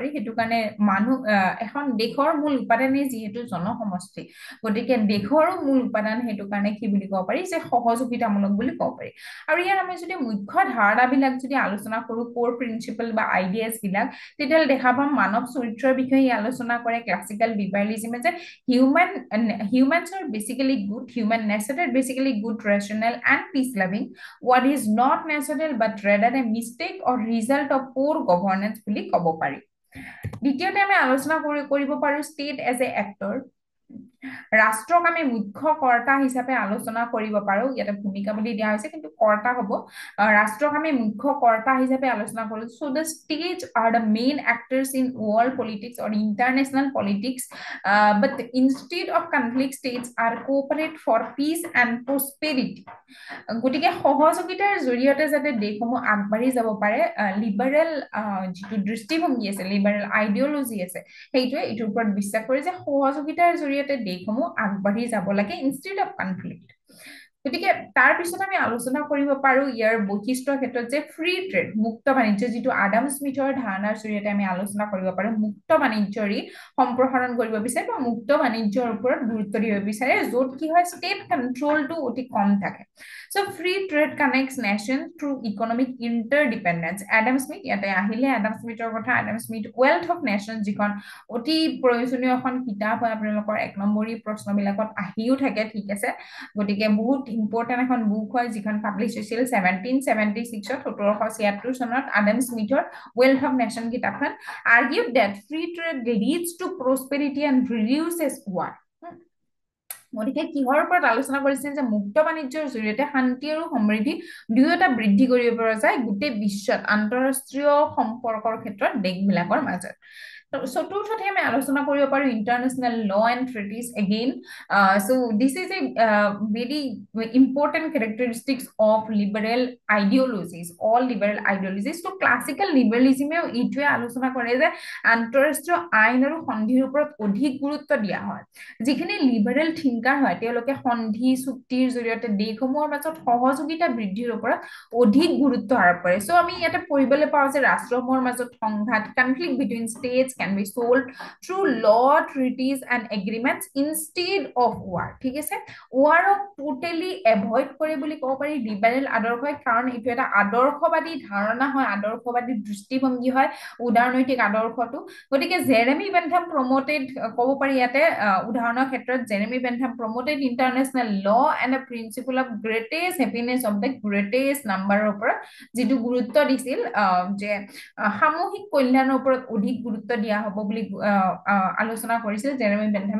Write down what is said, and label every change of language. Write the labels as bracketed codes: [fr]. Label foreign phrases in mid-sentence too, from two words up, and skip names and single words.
[as] সেইটো কাৰণে এখন দেশৰ মূল উপাদানেই যিহেতু জনসমষ্টি, গতিকে দেশৰো মূল উপাদান সেইটো কাৰণে কি বুলি ক'ব পাৰি যে সহযোগিতামূলক বুলি ক'ব পাৰি। আৰু ইয়াৰ আমি যদি মুখ্য ধাৰণাবিলাক যদি আলোচনা কৰো, [en] core principle [as] বা আইডিয়াজ বিলাক, তেতিয়াহ'লে দেখা পাম মানৱ চৰিত্ৰৰ বিষয়ে আলোচনা কৰে [en] classical liberalism, [as] যে [en] humans are basically good, human nature are basically good, rational and peace loving. What is not natural but rather a mistake or result of poor governance [as] বুলি ক'ব পাৰি। দ্বিতীয়তে আমি আলোচনা কৰিব পাৰো [en] state as a actor. [as] ৰাষ্ট্ৰক আমি মুখ্য কৰ্তা হিচাপে আলোচনা কৰিব পাৰো, ইয়াতে ভূমিকা বুলি দিয়া হৈছে কিন্তু কৰ্তা হ'ব। ৰাষ্ট্ৰক আমি মুখ্য কৰ্তা হিচাপে আলোচনা কৰো। [en] So the states are the main actors in world politics or international politics, but instead of conflict, states are cooperate for peace and prosperity. [as] গতিকে সহযোগিতাৰ জৰিয়তে যাতে দেশসমূহ আগবাঢ়ি যাব পাৰে, লিবাৰেল যিটো দৃষ্টিভংগী আছে, [en] liberal ideology [as] আছে, সেইটোৱে এইটোৰ ওপৰত বিশ্বাস কৰে যে সহযোগিতাৰ জৰিয়তে দেশসমূহ আগবাঢ়ি যাব লাগে [en] instead of conflict. [as] গতিকে তাৰ পিছত আমি আলোচনা কৰিব পাৰো ইয়াৰ বৈশিষ্ট্যৰ ক্ষেত্ৰত যে [en] free trade, [as] মুক্ত বাণিজ্য, যিটো আডাম স্মিথৰ ধাৰণাৰ জৰিয়তে আমি আলোচনা কৰিব পাৰো। মুক্ত বাণিজ্যৰি সম্প্ৰসাৰণ কৰিব বিচাৰে বা মুক্ত বাণিজ্যৰ ওপৰত গুৰুত্ব দিব বিচাৰে, য'ত কি হয় [en] state control [as] অতি কম থাকে। [en] So free trade connects nations through economic interdependence. Adam Smith, [as] ইয়াতে আহিলে এডাম স্মিথৰ কথা। এডাম স্মিথ ৱেলথ অফ নেশ্যনছ, যিখন অতি প্ৰয়োজনীয় এখন কিতাপ হয়, আপোনালোকৰ 1 নম্বৰী প্ৰশ্নবিলাকত আহিও থাকে, ঠিক আছে। গতিকে বহুত ইম্পৰ্টেণ্ট এখন বুক হয়, যিখন পাব্লিছ হৈছিল 1776 1776 চনত আডাম স্মিথৰ ৱেলথ অফ নেশ্যন কিতাপখন। [en] argued that free trade leads to prosperity and reduces war. [as] গতিকে কিহৰ ওপৰত আলোচনা কৰিছিল যে মুক্ত বাণিজ্যৰ জৰিয়তে শান্তি আৰু সমৃদ্ধি দুয়োটা বৃদ্ধি কৰিব পৰা যায় গোটেই বিশ্বত আন্তঃৰাষ্ট্ৰীয় সম্পৰ্কৰ ক্ষেত্ৰত দেশবিলাকৰ মাজত। চতুৰ্থতে আমি আলোচনা কৰিব পাৰো [en] international law and treaties again. So this is a very important characteristics of liberal ideologies, all liberal ideologies. So classical liberalism [as] এইটোৱে আলোচনা কৰে যে আন্তঃৰাষ্ট্ৰীয় আইন আৰু সন্ধিৰ ওপৰত অধিক গুৰুত্ব দিয়া হয়। যিখিনি [en] liberal thinker [as] হয়, তেওঁলোকে সন্ধি চুক্তিৰ জৰিয়তে দেশসমূহৰ মাজত সহযোগিতা বৃদ্ধিৰ ওপৰত অধিক গুৰুত্ব আৰোপ কৰে। চ' আমি ইয়াতে পঢ়িবলৈ পাওঁ যে ৰাষ্ট্ৰসমূহৰ মাজত সংঘাত, [en] conflict between states can be solved through law, treaties and agreements instead of war. [as] ঠিক আছে, warক [en] totally avoid [as] কৰে বুলি ক'ব পাৰি লিবাৰেল আদৰ্শই, কাৰণ এইটো এটা আদৰ্শবাদী ধাৰণা হয়, আদৰ্শবাদী দৃষ্টিভংগী হয় উদাৰনৈতিক আদৰ্শটো। গতিকে জেৰেমি বেন্থাম প্ৰমোটেড, ক'ব পাৰি ইয়াতে উদাহৰণৰ ক্ষেত্ৰত জেৰেমি বেন্থাম [en] promoted international law and a principle of greatest happiness of the greatest number [as] ওপৰত যিটো গুৰুত্ব দিছিল, যে সামূহিক কল্যাণৰ ওপৰত অধিক গুৰুত্ব দিয়া হ'ব বুলি আলোচনা কৰিছিল জেৰেমি বেন্থামে।